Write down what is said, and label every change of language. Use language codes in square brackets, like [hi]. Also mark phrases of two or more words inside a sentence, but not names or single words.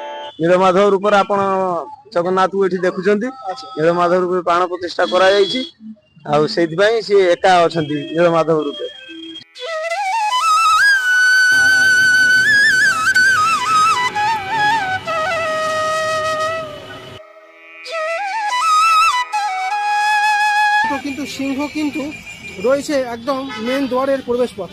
[or] ନୀଳମାଧବ ରୂପରେ ଆପଣ ଜଗନ୍ନାଥଙ୍କୁ ଏଠି ଦେଖୁଛନ୍ତି। ନୀଳମାଧବ ରୂପରେ ପ୍ରାଣ ପ୍ରତିଷ୍ଠା କରାଯାଇଛି ଆଉ ସେଇଥିପାଇଁ ସିଏ ଏକା ଅଛନ୍ତି ନୀଳମାଧବ ରୂପେ। [bn] কিন্তু সিংহ কিন্তু রয়েছে একদম মেন দ্বারের প্রবেশ পথে।